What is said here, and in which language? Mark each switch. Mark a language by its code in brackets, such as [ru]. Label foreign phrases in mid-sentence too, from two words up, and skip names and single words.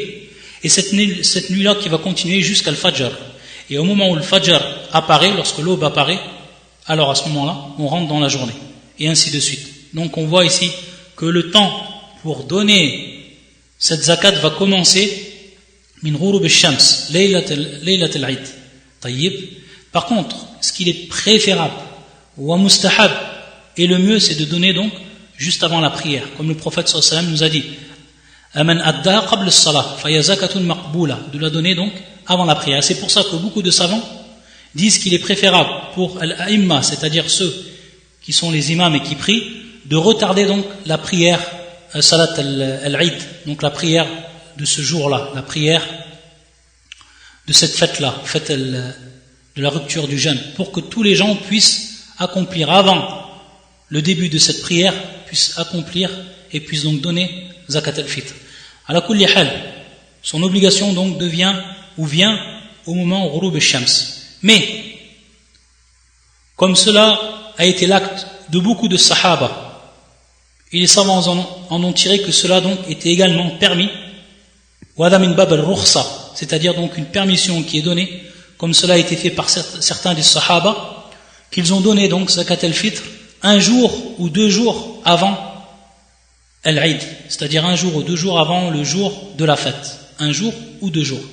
[fr] Et cette nuit-là qui va continuer jusqu'à al-Fajr. Et au moment où le Fajr apparaît, lorsque l'aube apparaît, alors à ce moment-là, on rentre dans la journée. Et ainsi de suite. Donc on voit ici que le temps pour donner cette zakat va commencer [ar] من غروب الشمس ليلة العيد. [fr] Tayyib. Par contre, ce qu'il est préférable, [ar] ومستحب, [fr] et le mieux c'est de donner donc juste avant la prière, comme le prophète [ar] صلى الله عليه وسلم [fr] nous a dit [ar] أمن أدى قبل الصلاة فيا زكاة مقبولة, [fr] de la donner donc avant la prière. C'est pour ça que beaucoup de savants disent qu'il est préférable pour al-a'imma, c'est-à-dire ceux qui sont les imams et qui prient, de retarder donc la prière [ar] صلاة العيد, [fr] donc la prière de ce jour-là, la prière de cette fête-là, fête de la rupture du jeûne, pour que tous les gens puissent accomplir avant le début de cette prière, puissent accomplir et puissent donc donner [ar] زكاة الفطر. على كل حال, [fr] son obligation donc vient au moment où [ar] غروب الشمس. [fr] Mais comme cela a été l'acte de beaucoup de sahaba, et les savants en ont tiré que cela donc était également permis, c'est-à-dire donc une permission qui est donnée, comme cela a été fait par certains des sahaba, qu'ils ont donné donc [ar] زكاة الفطر [fr] un jour ou 2 jours avant al-Eid, c'est-à-dire 1 jour ou 2 jours avant le jour de la fête, 1 jour ou 2 jours.